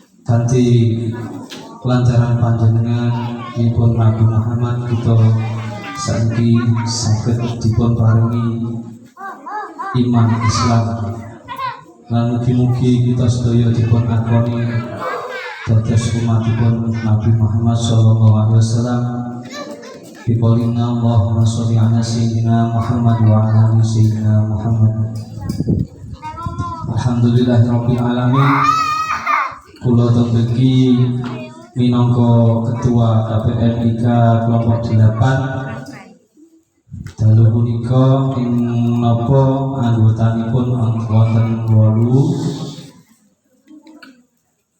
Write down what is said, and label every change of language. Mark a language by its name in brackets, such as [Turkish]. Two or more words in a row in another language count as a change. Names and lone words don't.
[Javanese] kanthi lantaran panjenengan dipun Nabi Muhammad kita saiki saged dipun paringi iman Islam lan mugi-mugi kita sedaya dipun akoni dados umatipun Nabi Muhammad [Arabic] صلى الله عليه وسلم. بقولنا اللهم صل على سيدنا محمد وعلى آل سيدنا محمد. الحمد لله رب العالمين. [Javanese] Kula tembeki minangka ketua KPMIK kelompok 8 dalu punika ing napa anggotanipun wonten 8.